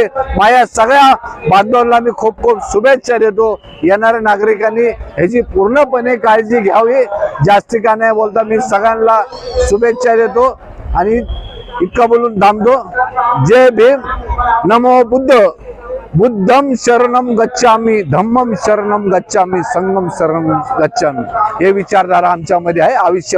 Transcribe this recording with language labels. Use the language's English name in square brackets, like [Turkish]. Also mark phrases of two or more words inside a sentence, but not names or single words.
[Marathi] माझ्या सगळ्या बांधवांना मी खूप खूप शुभेच्छा देतो. येणाऱ्या नागरिकांनी ह्याची पूर्णपणे काळजी घ्यावी. जास्ती का नाही बोलता मी सगळ्यांना शुभेच्छा देतो आणि इतकं बोलून थांबतो. जय भीम. नमो बुद्ध. [Pali] बुद्धम शरणम गच्छामि, धम्मम शरणम गच्छामि, संघम शरणम गच्छामि. [Marathi] हे विचारधारा आमच्यामध्ये आहे. आयुष्य